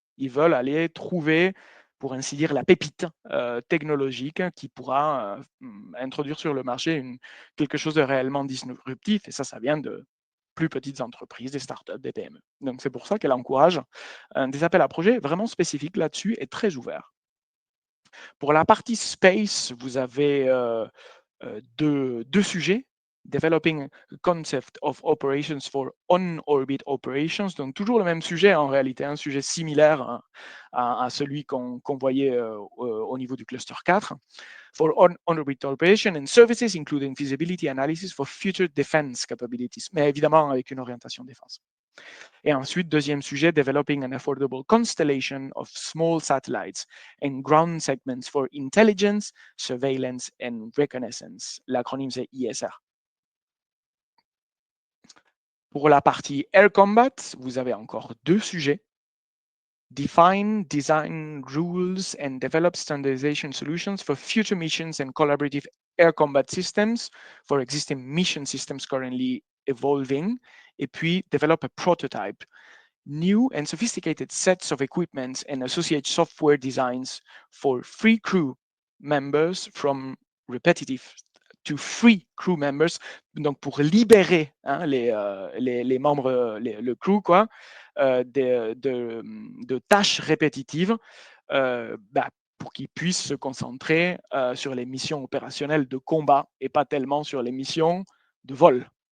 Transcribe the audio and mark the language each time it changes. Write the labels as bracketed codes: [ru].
[fr] Ils veulent aller trouver, pour ainsi dire, la pépite technologique qui pourra introduire sur le marché quelque chose de réellement disruptif. Et ça vient de plus petites entreprises, des startups, des PME. Donc c'est pour ça qu'elle encourage des appels à projets vraiment spécifiques là-dessus et très ouverts. Pour la partie space, vous avez deux sujets. [en] Developing a concept of operations for on-orbit operations. [fr] Donc, toujours le même sujet en réalité, un sujet similaire à celui qu'on voyait au niveau du cluster 4. [en] For on-orbit operation and services, including feasibility analysis for future defense capabilities. [fr] Mais évidemment, avec une orientation défense. Et ensuite, deuxième sujet, [en] developing an affordable constellation of small satellites and ground segments for intelligence, surveillance and reconnaissance. [fr] L'acronyme, c'est ISR. Pour la partie Air Combat, vous avez encore deux sujets. [en] Define design rules and develop standardization solutions for future missions and collaborative air combat systems for existing mission systems currently evolving. [fr] Et puis, [en] develop a prototype. New and sophisticated sets of equipment and associated software designs for free crew members [fr] from repetitive to free crew members, donc pour libérer les membres, le crew, quoi, de tâches répétitives pour qu'ils puissent se concentrer sur les missions opérationnelles de combat et pas tellement sur les missions de vol.